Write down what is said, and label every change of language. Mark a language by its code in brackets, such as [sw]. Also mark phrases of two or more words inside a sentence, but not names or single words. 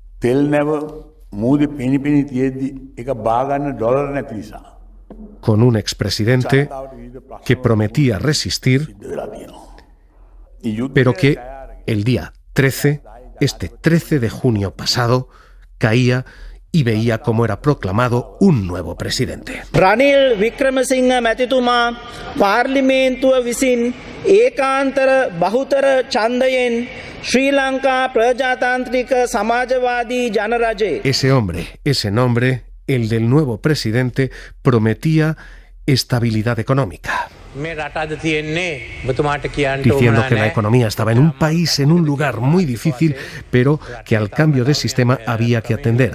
[es] Con un expresidente que prometía resistir, pero que el día 13, este 13 de junio pasado, caía y veía cómo era proclamado un nuevo presidente. [si] Ranil Wickremesinghe මැතිතුමා පාර්ලිමේන්තුව විසින් ඒකාන්තර බහුතර ඡන්දයෙන් ශ්‍රී ලංකා ප්‍රජාතාන්ත්‍රික සමාජවාදී ජනරජය. [es] Ese nombre, el del nuevo presidente, prometía estabilidad económica, diciendo que la economía estaba en un país, en un lugar muy difícil, pero que al cambio de sistema había que atender.